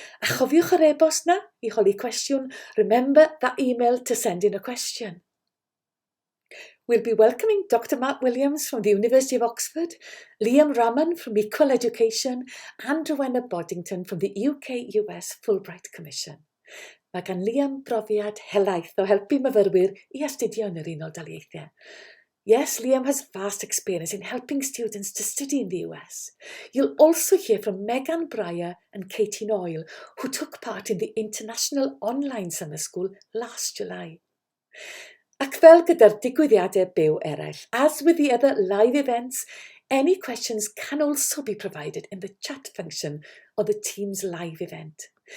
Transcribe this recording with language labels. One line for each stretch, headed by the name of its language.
Welsh: A chofiwch yr e-bost na I holi cwestiwn.
English: Remember that email to send in a question. We'll be welcoming Dr. Matt Williams from the University of Oxford, Liam Raman from Equal Education, and Rowena Boddington from the UK-US Fulbright Commission.
Welsh: Mae gan Liam brofiad helaeth o helpu myfyrwyr I astudio yn yr Unol Daleithiau.
English: Yes, Liam has vast experience in helping students to study in the US. You'll also hear from Megan Breyer and Katie Noyle, who took part in the International Online Summer School last July.
Welsh: Ac fel gyda'r digwyddiadau byw eraill,
English: as with the other live events, any questions can also be provided in the chat function of the team's live event.